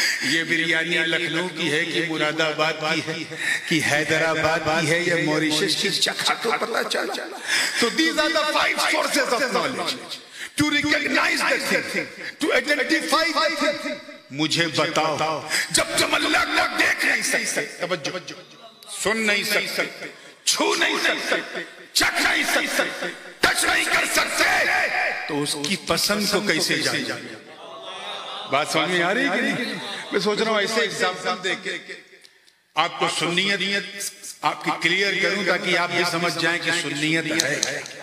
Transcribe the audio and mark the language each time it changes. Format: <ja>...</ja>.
<ur>یہ بریانی لکھنؤ کی ہے کہ مراد آباد کی ہے کہ حیدرآباد کی ہے یا موریشس کی، چکھا تو پتہ چلا.</ur> <en>So these are the 5 sources of knowledge to recognize the thing, to identify the thing.</en> <ur>مجھے بتاؤ، جب اللہ کو دیکھ نہیں سکتے، توجہ، سن نہیں سکتے، چھو نہیں سکتے، چکھ نہیں سکتے، ٹچ نہیں کر سکتے، تو اس کی پسند کو کیسے جانیں؟ بات سمجھ میں آ رہی کہ نہیں؟ میں سوچ رہا ہوں ایسے ایگزامپل دے کے آپ کو سنیت آپ کی کلیئر کروں تاکہ آپ یہ سمجھ جائیں کہ سنیت ہے.</ur>